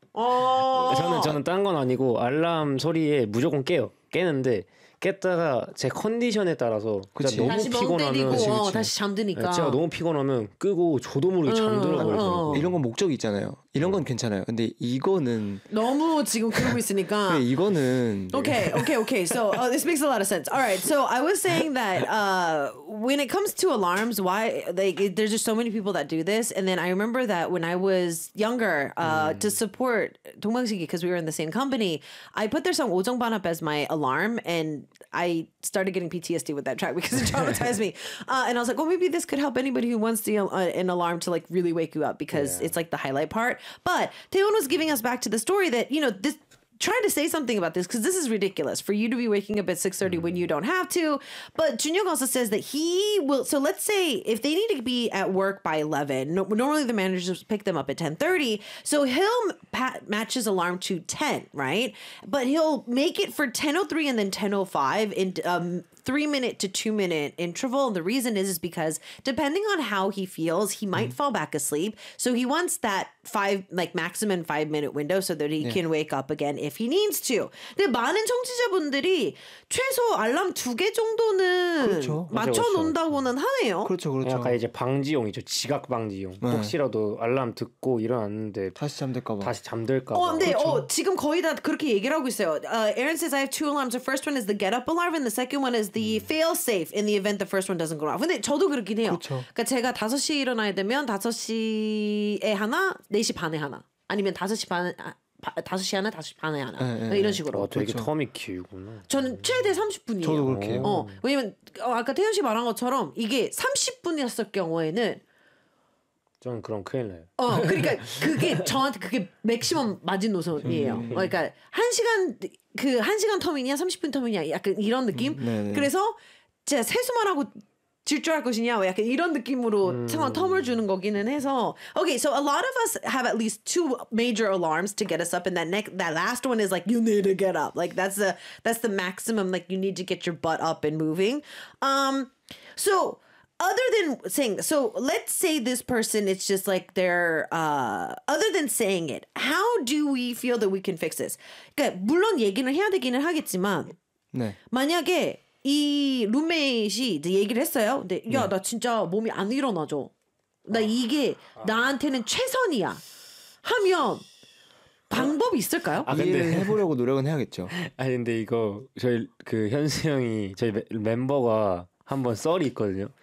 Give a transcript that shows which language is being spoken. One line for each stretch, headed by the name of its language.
Korean: 저는 딴 건 아니고 알람 소리에 무조건 깨요. 깨는데 깼다가 제 컨디션에 따라서 그치. 너무 다시 피곤하면 다시 잠드니까. 제가 너무 피곤하면 끄고 저도 모르게 잠들어버려요. 이런 건 목적이 있잖아요. 이런 건 괜찮아요. 근데 이거는 너무 지금 그러고 있으니까. 근데 이거는
English: 오케이 오케이 오케이. So this makes a lot of sense. All right. So I was saying that when it comes to alarms, why like there's just so many people that do this. And then I remember that when I was younger, to support 동방신기 because we were in the same company, I put their song 오정반합 as my alarm, and I started getting PTSD with that track because it traumatized me. And I was like, well, maybe this could help anybody who wants the an alarm to like really wake you up because it's like the highlight part. But Taehyun was giving us back to the story that, you know, this trying to say something about this because this is ridiculous for you to be waking up at 6:30 when you don't have to. But Junhyuk also says that he will. So let's say if they need to be at work by 11, normally the managers pick them up at 10:30. So he'll match his alarm to 10, right? But he'll make it for 10:03 and then 10:05 in 3 minute to 2 minute interval. And the reason is because depending on how he feels, he might fall back asleep. So he wants that maximum five minute window so that he can wake up again if he needs to.
Korean: 근데 많은 청취자분들이 최소 알람 두 개 정도는 그렇죠. 맞춰 놓는다고는 하네요. 그렇죠, 그렇죠. 약간 이제 방지용이죠, 지각 방지용. 네. 혹시라도 알람 듣고 일어났는데 다시 잠들까 봐. 다시 잠들까 봐. 어, 근데 그렇죠. 어, 지금 거의 다 그렇게 얘기를 하고 있어요.
English: Aaron says I have two alarms. The first one is the get up alarm, and the second one is the fail safe in the event the first one doesn't go off.
Korean: 근데 저도 그렇긴 해요. 그렇죠. 그러니까 제가 다섯 시에 일어나야 되면 다섯 시에 하나. 4시 반에 하나 아니면 5시 반에 5시 하나 5시 반에 하나 네, 이런 식으로 와, 되게 그렇죠. 텀이 길구나 저는 최대 30분이에요 저도 그렇게 어, 왜냐면 어, 아까 태현 씨 말한 것처럼 이게 30분이었을 경우에는 저는 그럼 큰일 나요 어, 그러니까 그게 저한테 그게 맥시멈 마지노선이에요 그러니까 1시간 그 1시간 텀이냐 30분 텀이냐 약간 이런 느낌 네네. 그래서 제가 세수만 하고 질주할 것이냐 약간 이런 느낌으로 상황 텀을 주는 거기는 해서
English: Okay, so a lot of us have at least two major alarms to get us up and that next, that last one is like you need to get up like that's the maximum like you need to get your butt up and moving so other than saying so let's say this person it's just like they're other than saying it how do we feel that we can fix this
Korean: 그러니까 물론 얘기는 해야 되기는 하겠지만 네. 만약에 이 룸메이트이 얘기를 했어요. 근데 야, 나 진짜 몸이 안 일어나죠. 나 이게 나한테는 최선이야. 하면 방법이 있을까요? 아, 근데 해보려고 노력은 해야겠죠. 아, 근데 이거 저희 그 현수 형이 저희 멤버가 한번 썰이 있거든요.